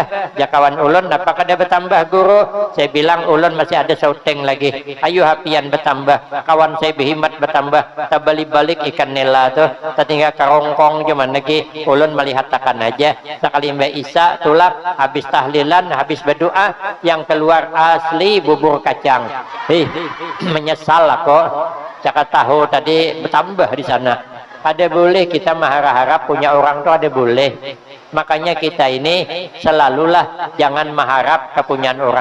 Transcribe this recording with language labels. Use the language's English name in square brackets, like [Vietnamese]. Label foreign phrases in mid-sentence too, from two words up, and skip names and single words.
[Banjar] Ya kawan ulun apa kada bertambah guru? Saya bilang ulun masih ada syuting lagi. Ayo hapian bertambah. Kawan saya berhimat bertambah. Tabalik-balik ikan nila tuh. Tinggal karongkong cuman lagi. Ulun melihat takkan aja. Sekali Mbak Isa tulak habis tahlilan, [Indonesian] habis berdoa, yang keluar asli bubur kacang. Menyesal aku. [Banjar] Cakap tahu tadi bertambah di sana. Ada boleh kita mengharap punya orang tuh ada boleh. [Indonesian] Makanya kita ini selalulah jangan mengharap kepunyaan orang.